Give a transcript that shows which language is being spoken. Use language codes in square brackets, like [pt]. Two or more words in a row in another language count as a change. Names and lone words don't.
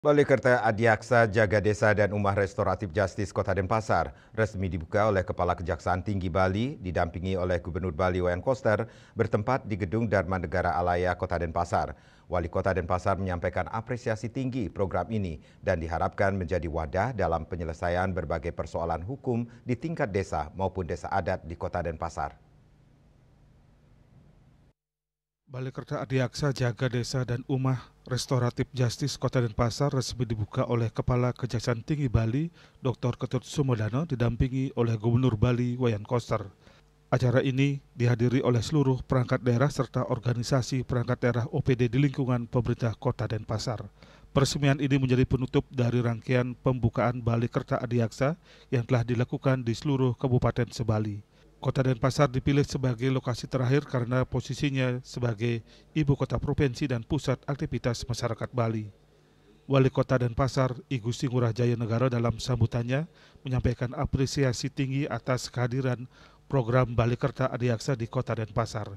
[id] Balai Kerta Adiaksa Jaga Desa dan Umah Restoratif Justice Kota Denpasar resmi dibuka oleh Kepala Kejaksaan Tinggi Bali didampingi oleh Gubernur Bali Wayan Koster bertempat di Gedung Dharma Negara Alaya Kota Denpasar. Wali Kota Denpasar menyampaikan apresiasi tinggi program ini dan diharapkan menjadi wadah dalam penyelesaian berbagai persoalan hukum di tingkat desa maupun desa adat di Kota Denpasar. Balai Kerta Adiaksa Jaga Desa dan Umah Restoratif Justice Kota Denpasar resmi dibuka oleh Kepala Kejaksaan Tinggi Bali, Dr. Ketut Sumodano, didampingi oleh Gubernur Bali Wayan Koster. Acara ini dihadiri oleh seluruh perangkat daerah serta organisasi perangkat daerah OPD di lingkungan pemerintah Kota Denpasar. Peresmian ini menjadi penutup dari rangkaian pembukaan Balai Kerta Adiaksa yang telah dilakukan di seluruh kabupaten sebali. Kota Denpasar dipilih sebagai lokasi terakhir karena posisinya sebagai ibu kota provinsi dan pusat aktivitas masyarakat Bali. Wali Kota Denpasar, I Gusti Ngurah Jaya Negara dalam sambutannya menyampaikan apresiasi tinggi atas kehadiran program Balai Kerta Adiaksa di Kota Denpasar.